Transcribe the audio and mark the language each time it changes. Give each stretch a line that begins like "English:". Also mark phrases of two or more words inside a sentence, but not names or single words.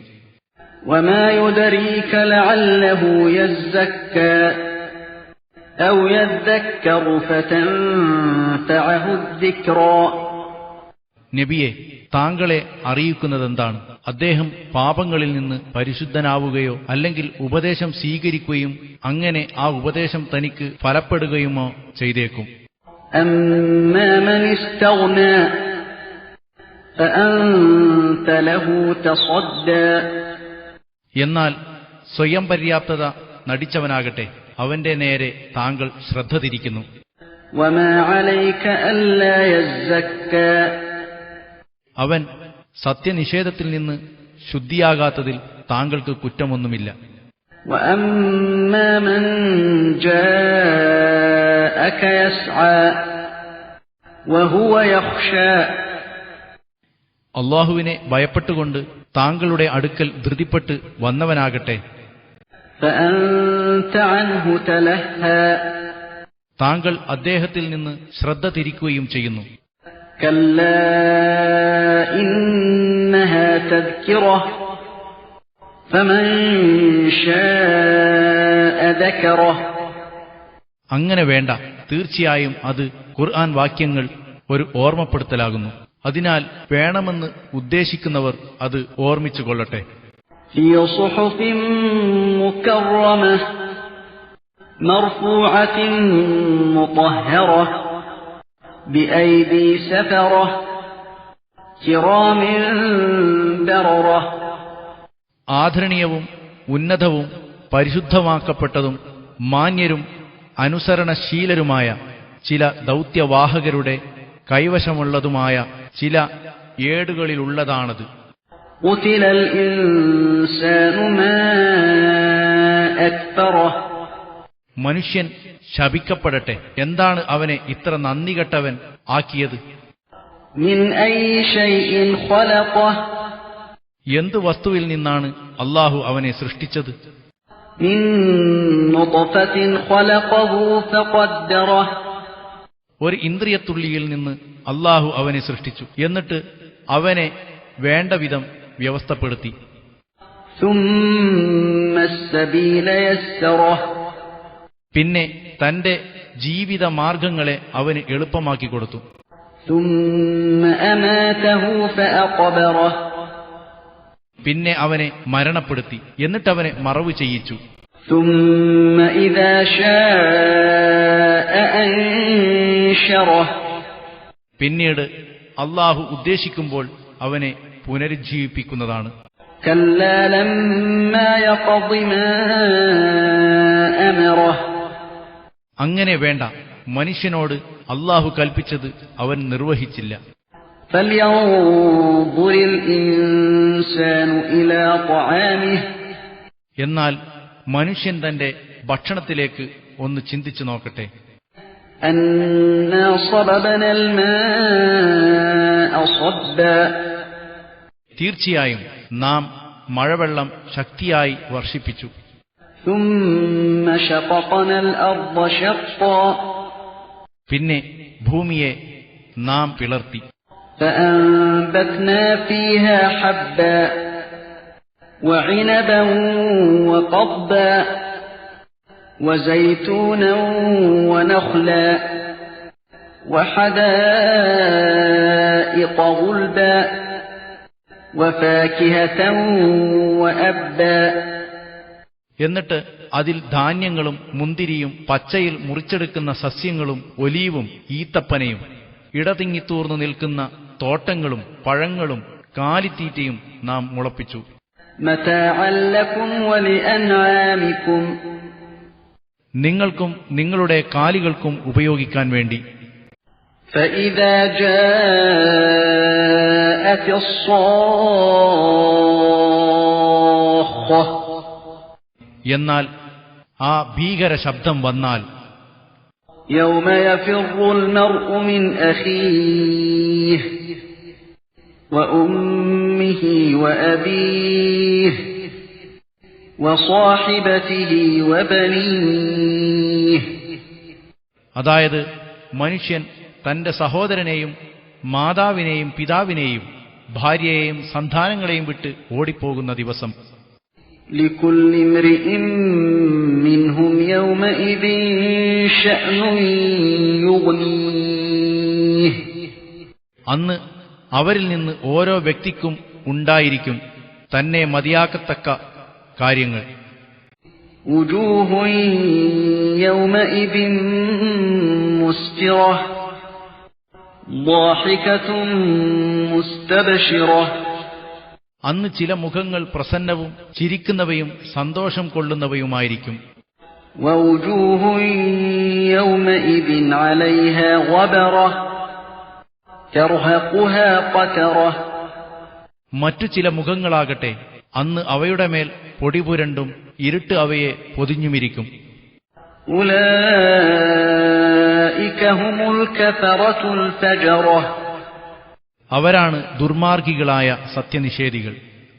Arabic: وما يدريك لعله يزكى أو يذكر فتنفعه الذكرى.
Malayalam: നബിയെ, താങ്കളെ അറിയിക്കുന്നതെന്താണ്? അദ്ദേഹം പാപങ്ങളിൽ നിന്ന് പരിശുദ്ധനാവുകയോ അല്ലെങ്കിൽ ഉപദേശം സ്വീകരിക്കുകയും അങ്ങനെ ആ ഉപദേശം തനിക്ക് ഫലപ്പെടുകയുമോ ചെയ്തേക്കും.
Arabic: أَمَّا مَنِ اسْتَغْنَى فَأَنْتَ لَهُ تَصَدَّى.
Malayalam: എന്നാൽ സ്വയം പര്യാപ്തത നടിച്ചവനാകട്ടെ, അവന്റെ നേരെ താങ്കൾ ശ്രദ്ധ തിരിക്കുന്നു.
Arabic: وَمَا عَلَيْكَ أَلَّا يَزَّكَّى.
Malayalam: അവൻ സത്യനിഷേധത്തിൽ നിന്ന് ശുദ്ധിയാകാത്തതിൽ താങ്കൾക്ക് കുറ്റമൊന്നുമില്ല.
Arabic: وَأَمَّا مَنْ جَاءَكَ يَسْعَى وَهُوَ يَخْشَى.
Malayalam: അല്ലാഹുവിനെ ഭയപ്പെട്ടുകൊണ്ട് താങ്കളുടെ അടുക്കൽ ധൃതിപ്പെട്ട് വന്നവനാകട്ടെ,
Arabic: فَأَنْتَ عَنْهُ تَلَهَّى.
Malayalam: താങ്കൾ അദ്ദേഹത്തിൽ നിന്ന് ശ്രദ്ധ തിരിക്കുകയും ചെയ്യുന്നു.
Arabic: كَلَّا إِنَّهَا تَذْكِرَةٌ فَمَنْ شَاءَ ذَكَرَهُ.
Malayalam: അങ്ങനെ വേണ്ട, തീർച്ചയായും അത് ഖുർആൻ വാക്യങ്ങൾ ഒരു ഓർമ്മപ്പെടുത്തലാകുന്നു. അതിനാൽ വേണമെന്ന് ഉദ്ദേശിക്കുന്നവർ അത് ഓർമ്മിച്ചു കൊള്ളട്ടെ.
Arabic: فِي صُحُفٍ مُكَرَّمَةٍ مَرْفُوعَةٍ مُطَهَّرَةٍ بِأَيْدِي سَفَرَةٍ كِرَامٍ بَرَرَةٍ.
Malayalam: ആദരണീയവും ഉന്നതവും പരിശുദ്ധമാക്കപ്പെട്ടതും മാന്യരും അനുസരണശീലരുമായ ചില ദൗത്യവാഹകരുടെ കൈവശമുള്ളതുമായ ചില ഏടുകളിലുള്ളതാണത്.
Arabic: قُتِلَ الْإِنسَانُ مَا أَكْفَرَهُ.
Malayalam: മനുഷ്യൻ ശപിക്കപ്പെടട്ടെ, എന്താണ് അവനെ ഇത്ര നന്ദികെട്ടവൻ ആക്കിയത്?
Arabic: مِنْ أَيِّ شَيْءٍ خَلَقَهُ.
Malayalam: എന്ത് വസ്തുവിൽ നിന്നാണ് അല്ലാഹു അവനെ സൃഷ്ടിച്ചത്?
Arabic: مِنْ نُطْفَةٍ خَلَقَهُ فَقَدَّرَهُ.
Malayalam: ഒരു ഇന്ദ്രിയത്തുള്ളിയിൽ നിന്ന് അല്ലാഹു അവനെ സൃഷ്ടിച്ചു, എന്നിട്ട് അവനെ വേണ്ട വിധം വ്യവസ്ഥപ്പെടുത്തി.
Arabic: ثُمَّ السَّبِيلَ يَسَّرَهُ.
Malayalam: പിന്നെ തന്റെ ജീവിത മാർഗങ്ങളെ അവന് എളുപ്പമാക്കി കൊടുത്തു.
Arabic: ثُمَّ أَمَاتَهُ فَأَقْبَرَهُ.
Malayalam: പിന്നെ അവനെ മരണപ്പെടുത്തി, എന്നിട്ടവനെ മറവു ചെയ്യിച്ചു.
Arabic: ثُمَّ إِذَا شَاءَ أَنشَرَهُ.
Malayalam: പിന്നീട് അല്ലാഹു ഉദ്ദേശിക്കുമ്പോൾ അവനെ പുനരുജ്ജീവിപ്പിക്കുന്നതാണ്.
Arabic: كَلَّا لَمَّا يَقْضِ مَا أَمَرَهُ.
Malayalam: അങ്ങനെ വേണ്ട, മനുഷ്യനോട് അല്ലാഹു കൽപ്പിച്ചത് അവൻ നിർവഹിച്ചില്ല.
Arabic: فَلْيَنظُرِ الْإِنسَانُ إِلَى طَعَامِهِ.
Malayalam: എന്നാൽ മനുഷ്യൻ തന്റെ ഭക്ഷണത്തിലേക്ക് ഒന്ന് ചിന്തിച്ചു നോക്കട്ടെ.
Arabic: أَنَّا صَبَبْنَا الْمَاءَ صَبًّا.
Malayalam: തീർച്ചയായും നാം മഴവെള്ളം ശക്തിയായി വർഷിപ്പിച്ചു.
Arabic: ثُمَّ شَقَقْنَا الْأَرْضَ شَقًّا.
Malayalam: പിന്നെ ഭൂമിയെ നാം പിളർത്തി.
Arabic: فَأَنبَتْنَا فِيهَا حَبًّا وَعِنَبًا وَقَضْبًا وَزَيْتُونًا وَنَخْلًا وَحَدَائِقَ غُلْبًا وَفَاكِهَةً وَأَبًّا.
Malayalam: എന്നിട്ട് അതിൽ ധാന്യങ്ങളും മുന്തിരിയും പച്ചയിൽ മുറിച്ചെടുക്കുന്ന സസ്യങ്ങളും ഒലീവും ഈത്തപ്പനയും ഇടതിങ്ങിത്തൂർന്നു നിൽക്കുന്ന തോട്ടങ്ങളും പഴങ്ങളും കാലിത്തീറ്റയും നാം മുളപ്പിച്ചു.
Arabic: مَتَاعًا لَكُمْ وَلِأَنْعَامِكُمْ.
Malayalam: നിങ്ങൾക്കും നിങ്ങളുടെ കാലികൾക്കും ഉപയോഗിക്കാൻ വേണ്ടി.
Arabic: فإذا جاءت الصاخة
Malayalam: എന്നാൽ ആ ഭീകര ശബ്ദം വന്നാൽ
Arabic: يوم يفر المرء من أخيه وأمه وأبيه وصاحبته وبنيه
Malayalam: അതായത് മനുഷ്യൻ തന്റെ സഹോദരനെയും മാതാവിനെയും പിതാവിനെയും ഭാര്യയെയും സന്താനങ്ങളെയും വിട്ട് ഓടിപ്പോകുന്ന ദിവസം
Arabic: لكل امرئ منهم يومئذ شأن يغنيه
Malayalam: അന്ന് അവരിൽ നിന്ന് ഓരോ വ്യക്തിക്കും ഉണ്ടായിരിക്കും തന്നെ മതിയാക്കത്തക്ക കാര്യങ്ങൾ.
Arabic: وجوه يومئذ مسفرة ضاحكة مستبشرة
Malayalam: അന്ന് ചില മുഖങ്ങൾ പ്രസന്നവും ചിരിക്കുന്നവയും സന്തോഷം കൊള്ളുന്നവയുമായിരിക്കും.
Arabic: ووجوه يومئذ عليها غبرة ترهقها قترة
Malayalam: മറ്റു ചില മുഖങ്ങളാകട്ടെ അന്ന് അവയുടെ മേൽ പൊടിപുരണ്ടും ഇരുട്ട് അവയെ പൊതിഞ്ഞുമിരിക്കും.
Arabic: أولئك هم الكفرة الفجرة
Malayalam: അവരാണ് ദുർമാർഗികളായ സത്യനിഷേധികൾ.